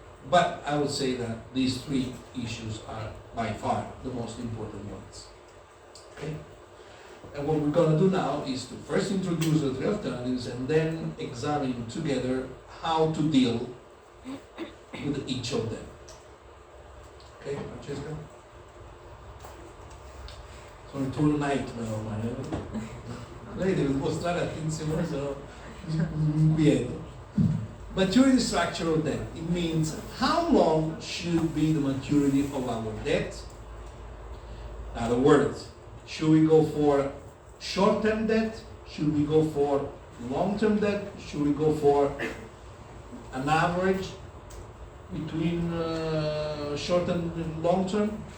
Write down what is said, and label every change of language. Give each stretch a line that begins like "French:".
English: But I would say that these 3 issues are by far the most important ones. Okay? And what we're going to do now is to first introduce the 3 alternatives and then examine together how to deal with each of them. Okay, Francesca?
Italian: Sono il tuo nightmare ormai. Lei deve mostrare attenzione, se no mi inquieto.
English: Maturity structure of debt. It means how long should be the maturity of our debt? In other words, should we go for short-term debt? Should we go for long-term debt? Should we go for an average between short and long-term?